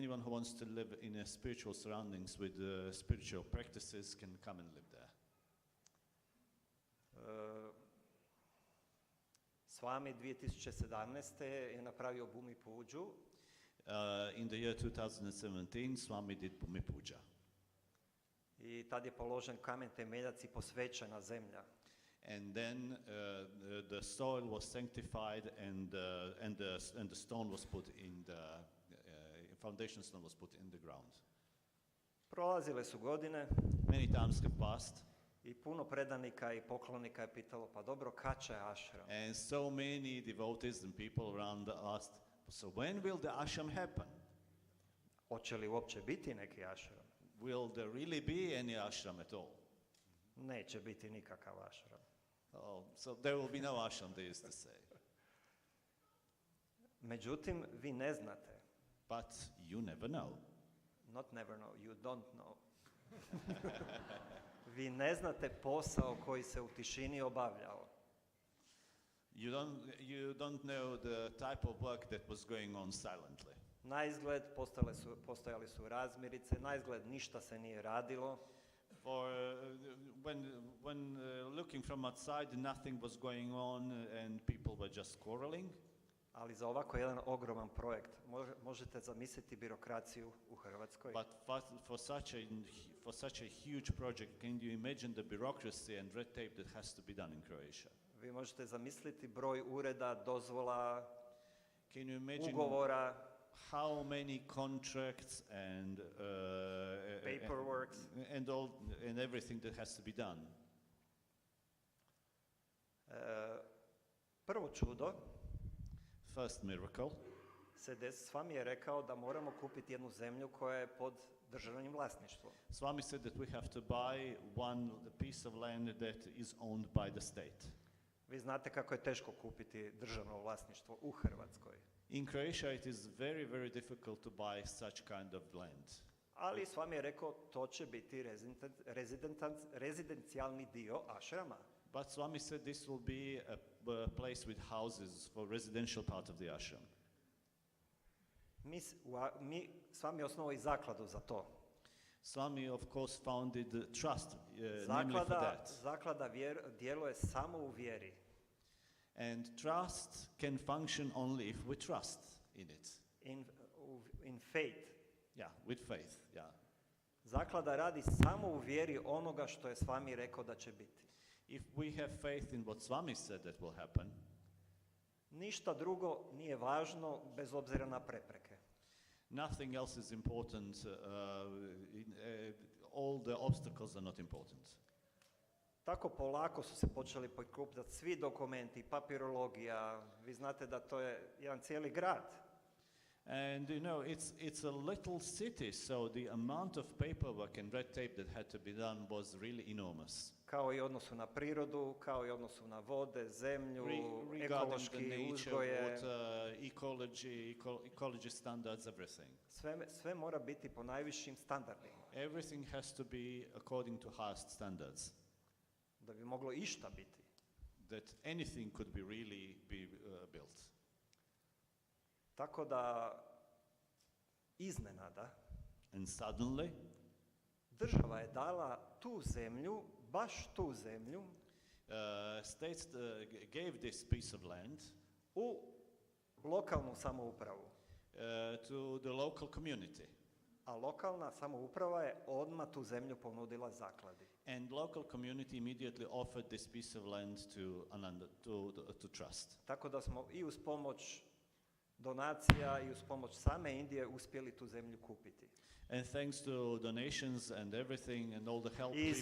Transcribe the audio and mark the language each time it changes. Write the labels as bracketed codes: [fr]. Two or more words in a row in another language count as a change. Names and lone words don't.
[en] Anyone who wants to live in a spiritual surroundings with spiritual practices can come and live there. [hr] Swami 2017. je napravio Bhumi Puđu. [en] In the year 2017, Swami did Bhumi Puja. [hr] I tad je položen kamen temeljac i posvećena zemlja. [en] And then the soil was sanctified and the stone was put in the foundation stone was put in the ground. [hr] Prolazile su godine [en] Many times have passed, [hr] i puno predanika i poklonika je pitalo, pa dobro, kad će ashram? [en] and so many devotees and people around asked, so when will the ashram happen? [hr] Hoće li uopće biti neki ashram? [en] Will there really be any ashram at all? [hr] Neće biti nikakav ashram. [en] Oh, so there will be no ashram, they used to say. [hr] Međutim, vi ne znate. [en] But you never know. Not never know, you don't know. [hr] Vi ne znate posao koji se u tišini obavljao. [en] You don't know the type of work that was going on silently. [hr] Na izgled postojali su razmirice, na izgled ništa se nije radilo. [en] For when looking from outside, nothing was going on and people were just quarreling. [hr] Ali za ovako jedan ogroman projekt možete zamisliti birokraciju u Hrvatskoj. [en] But for such a huge project, can you imagine the bureaucracy and red tape that has to be done in Croatia? [hr] Vi možete zamisliti broj ureda, dozvola, [en] Can you imagine [hr] ugovora, [en] how many contracts and paperwork. and everything that has to be done? [hr] Prvo čudo [en] First miracle, [hr] s vama je rekao da moramo kupiti jednu zemlju koja je pod državnim vlasništvom. [en] Swami said that we have to buy one piece of land that is owned by the state. [hr] Vi znate kako je teško kupiti državno vlasništvo u Hrvatskoj. [en] In Croatia, it is very, very difficult to buy such kind of land. [hr] Ali s vama je rekao to će biti rezidencijalni dio ašrama. [en] But Swami said this will be a place with houses for residential part of the ashram. [hr] Mi s vama je osnovao i zakladu za to. [en] Swami, of course, founded trust, namely for that. [hr] Zaklada djeluje samo u vjeri. [en] And trust can function only if we trust in it. In faith. Yeah, with faith, yeah. [hr] Zaklada radi samo u vjeri onoga što je s vama rekao da će biti. [en] If we have faith in what Swami said that will happen, [hr] ništa drugo nije važno bez obzira na prepreke. [en] nothing else is important. All the obstacles are not important. [hr] Tako polako su se počeli prikupljati svi dokumenti, papirologija. Vi znate da to je jedan cijeli grad. [en] And you know, it's a little city, so the amount of paperwork and red tape that had to be done was really enormous. [hr] Kao i odnosu na prirodu, kao i odnosu na vode, zemlju, [en] Regarding the [hr] ekološki [en] nature, [hr] uzgoje. [en] water, ecology standards, everything. [hr] Sve mora biti po najvišim standardima. [en] Everything has to be according to highest standards. [hr] Da bi moglo išta biti. [en] That anything could be really be built. [hr] Tako da iznenada [en] And suddenly, [hr] država je dala tu zemlju, baš tu zemlju, [en] states gave this piece of land [hr] u lokalnu samoupravu. [en] To the local community. [hr] A lokalna samouprava je odmah tu zemlju ponudila zakladi. [en] And local community immediately offered this piece of land to trust. [hr] Tako da smo i uz pomoć donacija i uz pomoć same Indije uspjeli tu zemlju kupiti. [en] And thanks to donations and everything and all the help, [hr] Iz